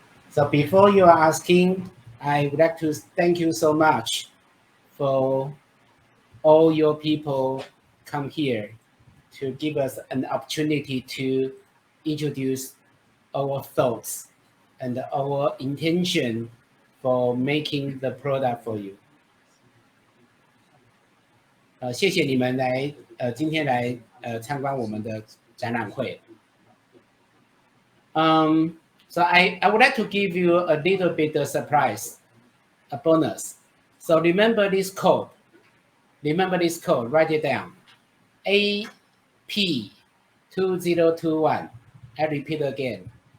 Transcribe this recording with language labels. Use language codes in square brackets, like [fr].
[en] So before you are asking, I would like to thank you so much for all your people come here to give us an opportunity to introduce our thoughts and our intention for making the product for you. [zh] 谢谢你们来今天来参观我们的展览会。 [en] So I would like to give you a little bit of surprise, a bonus. So remember this code. Remember this code. Write it down. AP2021. I repeat again.